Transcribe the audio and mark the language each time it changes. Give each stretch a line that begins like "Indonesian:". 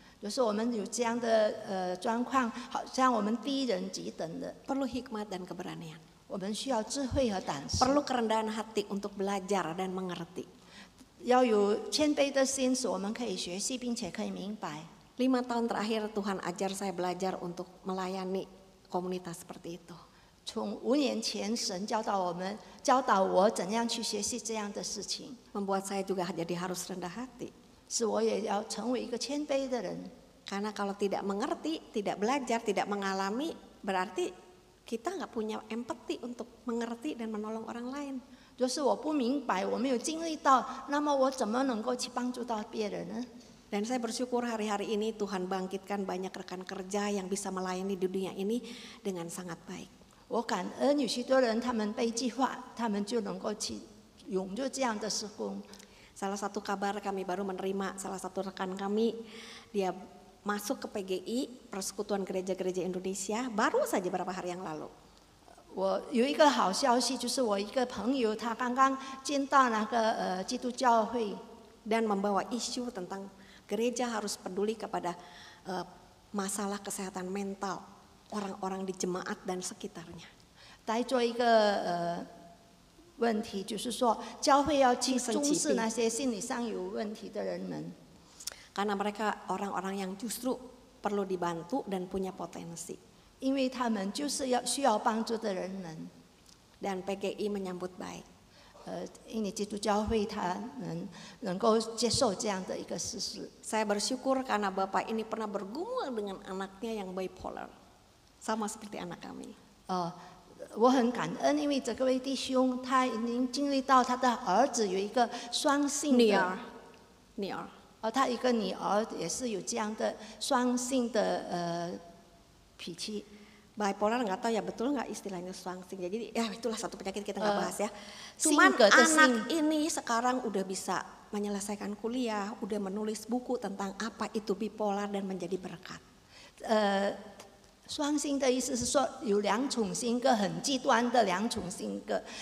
Chinese: 就是我们有这样的状况，好像我们低人级等的，
Indonesian: Perlu hikmat dan keberanian.
Chinese: 我们需要智慧和胆识，
Indonesian: Perlu kerendahan hati untuk belajar dan mengerti.
Chinese: 要有谦卑的心，使我们可以学习并且可以明白。
Indonesian: 5 tahun terakhir Tuhan ajar saya belajar untuk melayani komunitas seperti itu.
Chinese: 从5年前，神教导我怎样去学习这样的事情，
Indonesian: Membuat saya juga jadi harus rendah hati.
Chinese: 使我也要成为一个谦卑的人。
Indonesian: Karena kalau tidak mengerti, tidak belajar, tidak mengalami, berarti kita nggak punya empati untuk mengerti dan menolong orang lain.
Chinese: 就是我不明白，我没有经历到，那么我怎么能够去帮助到别人呢？
Indonesian: Dan saya bersyukur hari-hari ini Tuhan bangkitkan banyak rekan kerja yang bisa melayani di dunia ini dengan sangat baik.
Chinese: 我感恩有许多人，他们被计划，他们就能够去拥有这样的事工。
Indonesian: Salah satu kabar kami baru menerima salah satu rekan kami, dia masuk ke PGI, Persekutuan Gereja-Gereja Indonesia, baru saja beberapa hari yang lalu.
Chinese: 我有一个好消息，就是我一个朋友，他刚刚进到那个基督教会，
Indonesian: Dan membawa isu tentang gereja harus peduli kepada masalah kesehatan mental orang-orang di jemaat dan sekitarnya.
Chinese: 带做一个问题，就是说教会要去重视那些心理上有问题的人们。
Indonesian: Karena mereka orang-orang yang justru perlu dibantu dan punya potensi.
Chinese: 因为他们就是需要帮助的人们。
Indonesian: Dan PGI menyambut baik.
Chinese: 因为基督教会他能够接受这样的一个事实。
Indonesian: Saya bersyukur karena Bapak ini pernah bergumul dengan anaknya yang bipolar. Sama seperti anak kami.
Chinese: 我很感恩，因为这位弟兄他已经经历到他的儿子有一个双性的，女儿，他一个女儿也是有这样的双性的脾气。
Indonesian: Bipolar nggak tahu ya betul nggak istilahnya swangsing. Jadi ya itulah satu penyakit kita nggak bahas ya. Cuman anak ini sekarang udah bisa menyelesaikan kuliah, udah menulis buku tentang apa itu bipolar dan menjadi berkat.
Chinese: 双性的意思是说有2种性格，很极端的2种性格。